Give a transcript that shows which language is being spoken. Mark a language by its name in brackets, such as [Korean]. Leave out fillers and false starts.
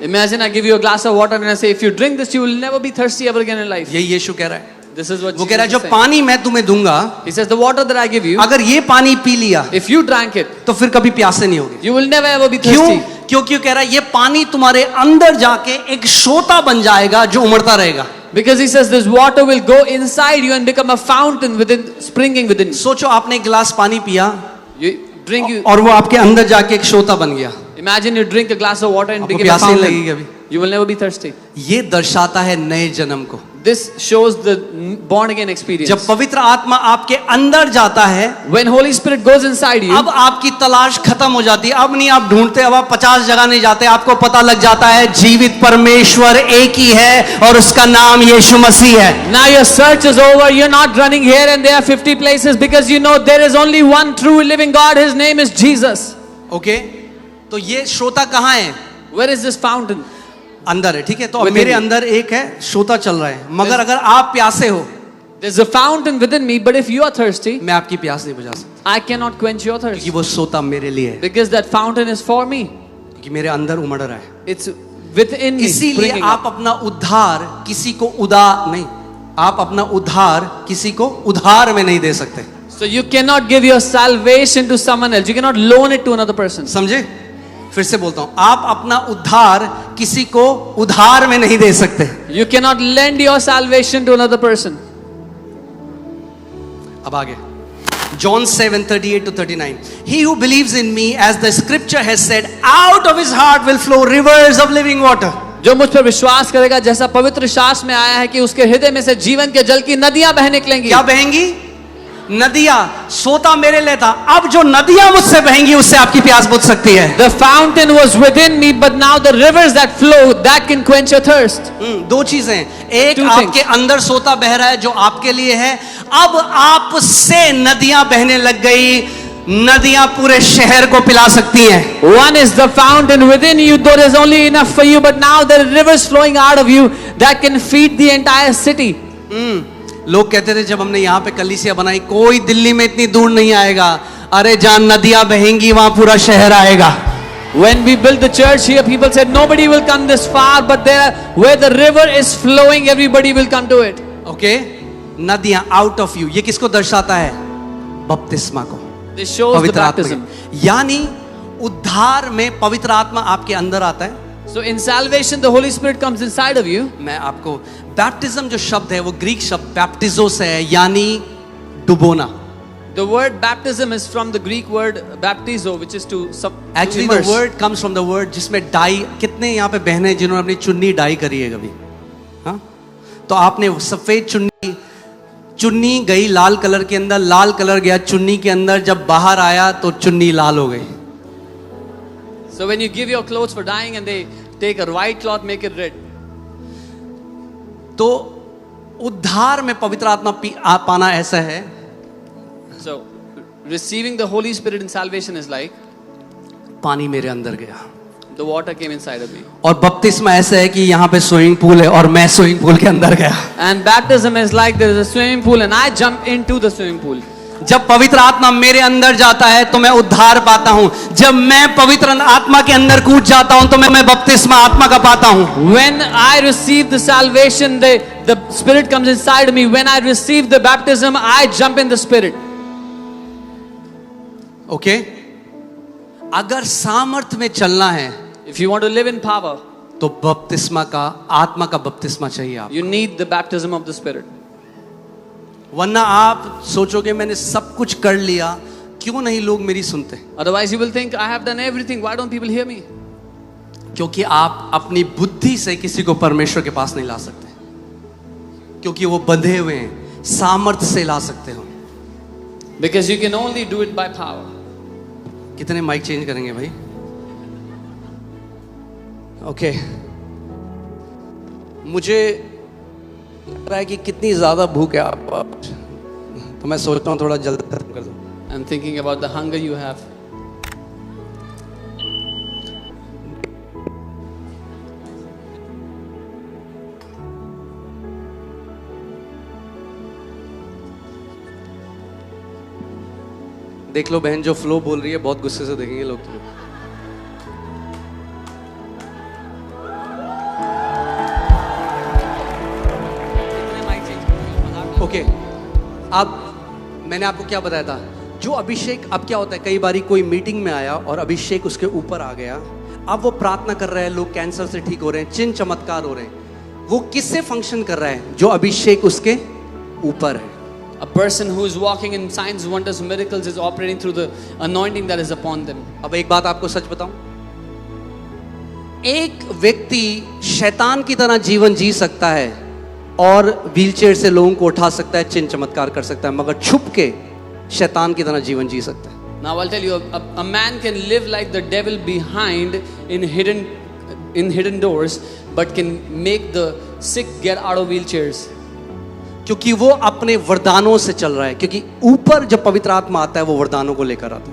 [English] Imagine I give you a glass of water and I say if you drink this you will never be thirsty ever again in life. [Hindi] यही यीशु कह रहा है. [English] This is what [Hindi] वो कह रहा है [English] Jesus [Hindi] जो [English] is saying. [Hindi] पानी मैं तुम्हें दूंगा, [English] He says the water that I give you, [Hindi] अगर ये पानी पी लिया [English] if you drank it, [Hindi] तो फिर कभी प्यासे नहीं होगी. [English] you will never ever be [Hindi] क्यों? [English] thirsty. [Hindi] क्योंकि कह रहा है ये पानी तुम्हारे अंदर जाके एक सोता बन जाएगा जो उमड़ता रहेगा. [English] Because he says this water will go inside you and become a fountain within, springing within. [Hindi] सोचो आपने एक गिलास पानी पिया [English] You drink you. [Hindi] और वो आपके अंदर जाके एक सोता बन गया. [English] Imagine you drink a glass of water and [Hindi] आपको [English] become a [Hindi] प्यास नहीं लगेगी [English] fountain. [Hindi] कभी. [English] You will never be thirsty. [Hindi] ये दर्शाता है नए जन्म को. [English] This shows the born again experience. [Hindi] जब पवित्र आत्मा आपके अंदर जाता है, [English] When Holy Spirit goes inside you, [Hindi] अब आपकी तलाश खत्म हो जाती है। अब नहीं आप ढूंढते, अब आप 50 जगह नहीं जाते, आपको पता लग जाता है जीवित परमेश्वर एक ही है और उसका नाम यीशु मसीह है। [English] now your search is over. You're not running here and there 50 places because you know there is only one true living God. His name is Jesus. [Hindi] Okay, तो ये श्रोता कहाँ है? [English] Where is this fountain? [Hindi] अंदर है, ठीक है। तो अब [English] Within [Hindi] मेरे [English] you. [Hindi] अंदर एक है, श्रोता चल रहा है, मगर अगर आप प्यासे हो, [English] There's a fountain within me, but if you are thirsty, [Hindi] मैं आपकी प्यास नहीं बुझा सकता, [English] I cannot quench your thirst [Hindi] क्योंकि वो श्रोता मेरे लिए है, [English] because that fountain is for me. [Hindi] क्योंकि मेरे अंदर उमड़ रहा है। [English] It's within me. [Hindi] इसीलिए [English] springing [Hindi] आप [English] up. [Hindi] अपना उद्धार किसी को नहीं, आप अपना उद्धार किसी को उधार में नहीं दे सकते। [English] So you cannot give your salvation to someone else. You cannot loan it to another person. [Hindi] समझे? फिर से बोलता हूं, आप अपना उद्धार किसी को उधार में नहीं दे सकते। [English] You cannot lend your salvation to another person. [Hindi] अब आगे John 7:38 to 39. [English] He who believes in me, as the scripture has said, out of his heart will flow rivers of living water. [Hindi] जो मुझ पर विश्वास करेगा, जैसा पवित्र शास्त्र में आया है कि उसके हृदय में से जीवन के जल की नदियां बह निकलेंगी। क्या बहेंगी? नदियां। सोता मेरे लिए था, अब जो नदियां मुझसे बहेंगी उससे आपकी प्यास बुझ सकती है। [English] The fountain was within me, but now the rivers that flow that can quench your thirst. [Hindi] दो चीजें हैं, एक [English] Two [Hindi] आपके अंदर सोता बह रहा है जो आपके लिए है, अब आपसे नदियां बहने लग गई, नदियां पूरे शहर को पिला सकती हैं। [English] One is the fountain within you, there is only enough for you, but now there are rivers flowing out of you that can feed the entire city. [Hindi] लोग कहते थे जब हमने यहाँ पे कलीसिया बनाई, कोई दिल्ली में इतनी दूर नहीं आएगा, अरे जहां नदियां बहेंगी वहां पूरा शहर आएगा। [English] When we built the church here, people said nobody will come this far, but there, where the river is flowing, everybody will come to it. [Hindi] Okay, नदियां [English] out of you, [Hindi] ये किसको दर्शाता है? बपतिस्मा को, [English] This shows the [Hindi] पवित्र आत्मा [English] baptism. [Hindi] के। यानी उद्धार में पवित्र आत्मा आपके अंदर आता है। [English] So in salvation, the Holy Spirit comes inside of you. [Hindi] मैं आपको बैप्टिज्म जो शब्द है वो ग्रीक शब्द बैप्टिजो से है, यानी डुबोना। [English] The word baptism is from the Greek word baptizo, which is to actually the word comes from the word [Hindi] जिसमें डाई, कितने यहाँ पे बहनें जिन्होंने अपनी चुन्नी डाई करी है कभी? हाँ, तो आपने सफेद चुन्नी गई लाल कलर के अंदर, लाल कलर गया चुन्नी के अंदर, जब बाहर आया तो चुन्नी लाल हो गई। [English] So when you give your clothes for dyeing and they take a white cloth, make it red. [Hindi] तो उद्धार में पवित्र आत्मा पाना ऐसा है, [English] So receiving the Holy Spirit in salvation is like [Hindi] पानी मेरे अंदर गया, [English] the water came inside of me. [Hindi] और बपतिस्मा ऐसा है कि यहाँ पे स्विमिंग पूल है और मैं स्विमिंग पूल के अंदर गया। [English] And baptism is like there is a swimming pool and I jump into the swimming pool. [Hindi] जब पवित्र आत्मा मेरे अंदर जाता है तो मैं उद्धार पाता हूं, जब मैं पवित्र आत्मा के अंदर कूद जाता हूं तो मैं बपतिस्मा आत्मा का पाता हूं। [English] When I receive the salvation, the Spirit comes inside of me. When I receive the baptism, I jump in the Spirit. [Hindi] Okay, अगर सामर्थ में चलना है, [English] If you want to live in power, [Hindi] तो बपतिस्मा का, आत्मा का बपतिस्मा चाहिए आप, [English] you need the baptism of the Spirit. [Hindi] वरना आप सोचोगे मैंने सब कुछ कर लिया, क्यों नहीं लोग मेरी सुनते? [English] Otherwise, you will think, I have done everything. Why don't people hear me? [Hindi] क्योंकि आप अपनी बुद्धि से किसी को परमेश्वर के पास नहीं ला सकते, क्योंकि वो बंधे हुए हैं। सामर्थ से ला सकते हो। [English] Because you can only do it by power. [Hindi] कितने माइक चेंज करेंगे भाई? ओके, मुझे लग रहा है कि कितनी ज्यादा भूख है आप, तो मैं सोचता हूँ थोड़ा जल्दी खत्म कर दूं। [English] I'm thinking about the hunger you have. [Hindi] देख लो बहन जो फ्लो बोल रही है, बहुत गुस्से से देखेंगे लोग तुम्हें। ओके, अब मैंने आपको क्या बताया था, जो अभिषेक, अब क्या होता है कई बारी कोई मीटिंग में आया और अभिषेक उसके ऊपर आ गया, अब वो प्रार्थना कर रहे हैं, लोग कैंसर से ठीक हो रहे हैं, चिन्ह चमत्कार हो रहे हैं, वो किससे फंक्शन कर रहा है? जो अभिषेक उसके ऊपर है। [English] A person who is walking in signs, wonders, miracles is operating through the anointing that is upon them. [Hindi] अब एक बात आपको सच बताऊं, एक व्यक्ति शैतान की तरह जीवन जी सकता है और व्हीलचेयर से लोगों को उठा सकता है, चिन्ह चमत्कार कर सकता है, मगर छुप के शैतान की तरह जीवन जी सकता है. [English] Now I'll tell you, a man can live like the devil behind in hidden doors, but can make the sick get out of wheelchairs. [Hindi] क्योंकि वो अपने वरदानों से चल रहा है, क्योंकि ऊपर जब पवित्र आत्मा आता है वो वरदानों को लेकर आता है.